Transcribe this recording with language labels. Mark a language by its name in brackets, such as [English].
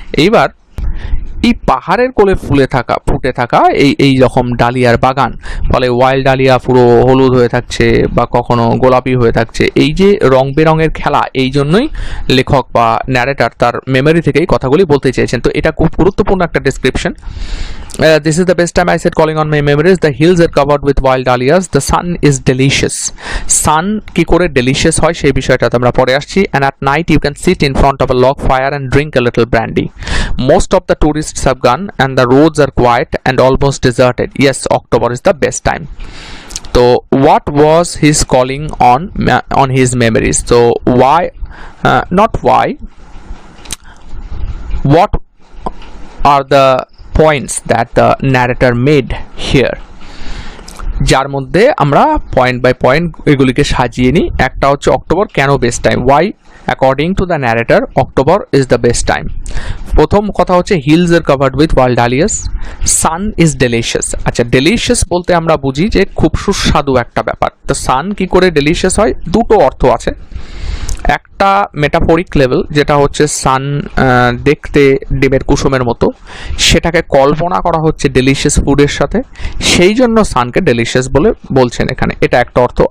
[Bangla] এইবার এই পাহাড়ের কোলে ফুটে থাকা এই রকম ডালিয়ার বাগান, ফলে ওয়াইল্ড ডালিয়া পুরো হলুদ হয়ে থাকছে বা কখনো গোলাপি হয়ে থাকছে, এই যে রং বেরঙের খেলা, এই জন্যই লেখক বা ন্যারেটর তার মেমোরি থেকেই কথাগুলি বলতে চেয়েছেন। তো এটা খুব গুরুত্বপূর্ণ একটা description. [English] This is the best time, I said, calling on my memories. The hills are covered with wild dahlias. The sun is delicious. [Bangla] Sun কি করে delicious হয় সেই বিষয়টা আমরা পরে আসছি। [English] And at night you can sit in front of a log fire and drink a little brandy. Most of the tourists have gone and the roads are quiet and almost deserted. Yes, October is the best time. So what was his calling on his memories? So why, not why, what are the points that the narrator made here, [Bangla] যার মধ্যে আমরা point by point এগুলিকে সাজিয়ে নিই। একটা হচ্ছে October কেন [English] Best time, why according to the narrator October is the best time. [Bangla] প্রথম কথা হচ্ছে [English] Hills are covered with wild dahlias, sun is delicious. [Bangla] আচ্ছা, ডেলিশিয়াস বলতে আমরা বুঝি যে খুব সুস্বাদু একটা ব্যাপার। তো সান কি করে ডেলিশিয়াস হয়, দুটো অর্থ আছে। একটা মেটাফরিক লেভেল, যেটা হচ্ছে সান দেখতে ডিমের কুসুমের মতো, সেটাকে কল্পনা করা হচ্ছে ডেলিশিয়াস ফুডের সাথে, সেই জন্য সানকে ডেলিশিয়াস বলে বলছেন এখানে, এটা একটা অর্থ।